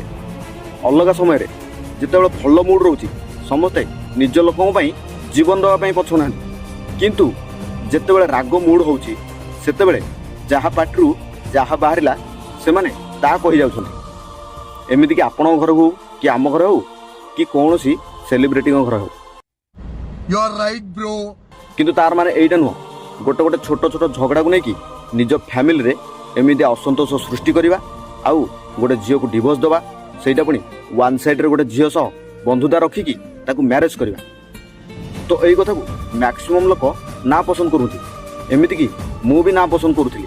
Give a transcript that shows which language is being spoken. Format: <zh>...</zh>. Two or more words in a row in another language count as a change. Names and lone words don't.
<or>ଅଲଗା ସମୟରେ ଯେତେବେଳେ ଭଲ ମୁଡ୍ ରହୁଛି ସମସ୍ତେ ନିଜ ଲୋକଙ୍କ ପାଇଁ ଜୀବନ ଦେବା ପାଇଁ ପଛଉନାହାନ୍ତି, କିନ୍ତୁ ଯେତେବେଳେ ରାଗ ମୁଡ୍ ହେଉଛି ସେତେବେଳେ ଯାହା ପାଟିରୁ ଯାହା ବାହାରିଲା ସେମାନେ ତାହା କହିଯାଉଛନ୍ତି। ଏମିତିକି ଆପଣଙ୍କ ଘର ହଉ କି ଆମ ଘରେ ହଉ କି କୌଣସି ସେଲିବ୍ରିଟିଙ୍କ ଘର ହଉ।</or> <en>You are right, bro.</en> <or>କିନ୍ତୁ ତାର ମାନେ ଏଇଟା ନୁହଁ ଗୋଟେ ଗୋଟେ ଛୋଟ ଛୋଟ ଝଗଡ଼ାକୁ ନେଇକି ନିଜ ଫ୍ୟାମିଲିରେ ଏମିତି ଅସନ୍ତୋଷ ସୃଷ୍ଟି କରିବା ଆଉ ଗୋଟେ ଝିଅକୁ ଡିଭୋର୍ସ ଦେବା, ସେଇଟା ପୁଣି</or> <en>one sideରେ</en> <or>ଗୋଟେ ଝିଅ ସହ ବନ୍ଧୁତା ରଖିକି ତାକୁ ମ୍ୟାରେଜ୍ କରିବା। ତ ଏଇ କଥାକୁ ମ୍ୟାକ୍ସିମମ୍ ଲୋକ ନା ପସନ୍ଦ କରୁଛନ୍ତି, ଏମିତିକି ମୁଁ ବି ନା ପସନ୍ଦ କରୁଥିଲି।</or>